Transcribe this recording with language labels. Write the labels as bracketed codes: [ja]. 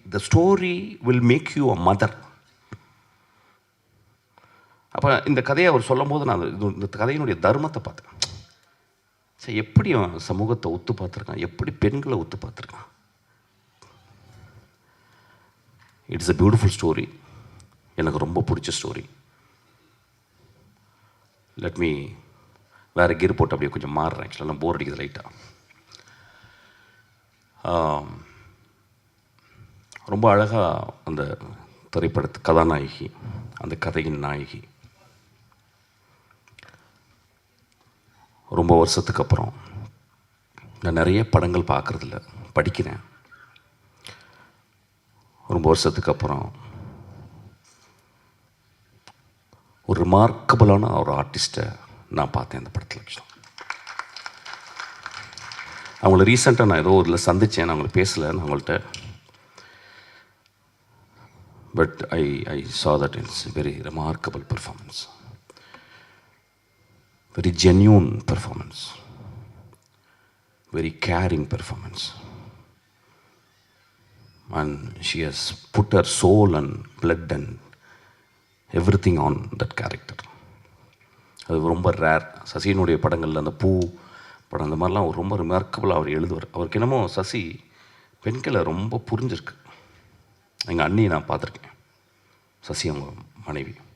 [en] The story will make you a mother. [ta] அப்போ இந்த கதையை அவர் சொல்லும் போது நான் இந்த கதையினுடைய தர்மத்தை பார்த்தேன். சரி, எப்படி சமூகத்தை ஒத்து பார்த்துருக்கான், எப்படி பெண்களை ஒத்து பார்த்துருக்கான். [en] It's a beautiful story. [ta] எனக்கு ரொம்ப பிடிச்ச ஸ்டோரி. [en] let me [ta] வேறு கீர் போட்டு அப்படியே கொஞ்சம் மாறுறேன். ஆக்சுவலாக நான் போர் அடிக்குது லைட்டாக. ரொம்ப அழகாக அந்த திரைப்படத்து கதாநாயகி, அந்த கதையின் நாயகி, ரொம்ப வருஷத்துக்கு அப்புறம், நான் நிறைய படங்கள் பார்க்குறதில்ல, படிக்கிறேன். ரொம்ப வருஷத்துக்கு அப்புறம் ஒரு ரிமார்க்கபிளான ஒரு ஆர்டிஸ்ட்டை நான் பார்த்தேன் இந்த படத்தில். அவங்கள ரீசெண்டாக நான் ஏதோ இதில் சந்தித்தேன், நான் அவங்கள பேசலை நான் அவங்கள்ட்ட. [en] But I saw that it's very remarkable performance, very genuine performance, very caring performance, and she has put her soul and blood and everything on that character. [ta] அது ரொம்ப ரேர். சசியினுடைய படங்களில் அந்த பூ படம் அந்த மாதிரிலாம் ரொம்ப ரிமார்க்கபிளாக அவர் எழுதுவார். அவருக்கு என்னமோ சசி பெண்களை ரொம்ப புரிஞ்சிருக்கு. எங்கள் அண்ணியை நான் பார்த்துருக்கேன், சசி அவங்க மனைவி.